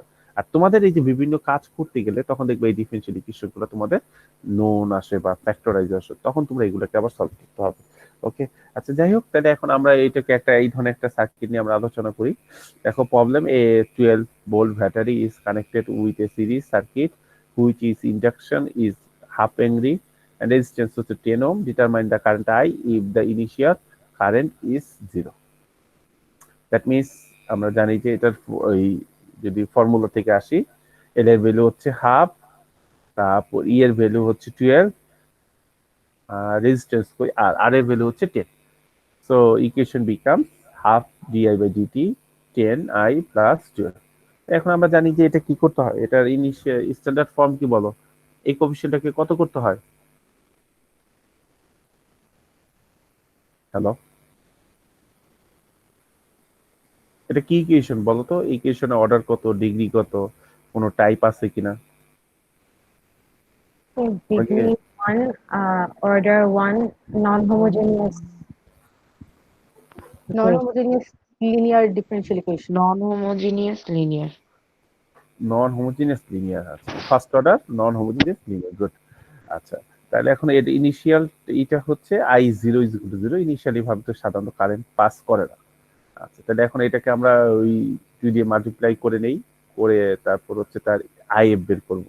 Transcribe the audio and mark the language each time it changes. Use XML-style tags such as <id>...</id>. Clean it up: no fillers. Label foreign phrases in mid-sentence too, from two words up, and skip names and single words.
<bn>আর তোমাদের এই যে বিভিন্ন কাজ করতে গেলে তখন দেখবে এই</bn> <en>differential equation</en> <bn>গুলো তোমাদের নোন আসে বা ফ্যাক্টরাইজ আসে, তখন তোমরা এগুলোকে আবার সলভ করতে হবে। ওকে, আচ্ছা যাই হোক, তাহলে এখন আমরা এইটাকে একটা এই ধরনের একটা সার্কিট নিয়ে আমরা আলোচনা করি।</bn> <en>দেখো problem, a 12 volt battery is connected with a series circuit which is inductance is half henry and resistance হচ্ছে 10 ohm. Determine the current I if the initial current is 0. that means</en> <bn>আমরা জানি যে এটার ওই যদি ফর্মুলা থেকে আসি, এল এর ভ্যালু হচ্ছে হাফ, তারপর ই এর ভ্যালু হচ্ছে 12, রেজিস্ট্যান্স কই আর এর ভ্যালু হচ্ছে 10।</bn> <en>so equation become half di by dt 10i plus 12.</en> <bn>এখন আমরা জানি যে এটা কি করতে হয়, এটার</bn> <en>initial standard form</en> <bn>কি বলো, এই কোএফিসিয়েন্টটাকে কত করতে হয়? হ্যালো, এটা কি ইকুয়েশন বলো তো? ইকুয়েশনে অর্ডার কত, ডিগ্রি কত, কোনো টাইপ আছে কিনা?</bn> <en>degree 1, order 1, non-homogeneous. Non-homogeneous linear differential equation. Non-homogeneous linear. non homogeneous linear</en> <bn>আছে,</bn> <en>first order non homogeneous linear,</en> <bn>গুড। আচ্ছা, তাহলে এখন এর ইনিশিয়াল এটা হচ্ছে</bn> <en>I zero is equal to zero,</en> <bn>ইনিশিয়ালি ভাবে তো সাধারণত কারেন্ট পাস করে না। আচ্ছা, তাহলে এখন এটাকে আমরা ওই 2 দিয়ে মাল্টিপ্লাই করে নেই, করে তারপর হচ্ছে তার আইএফ বের করবো।</bn>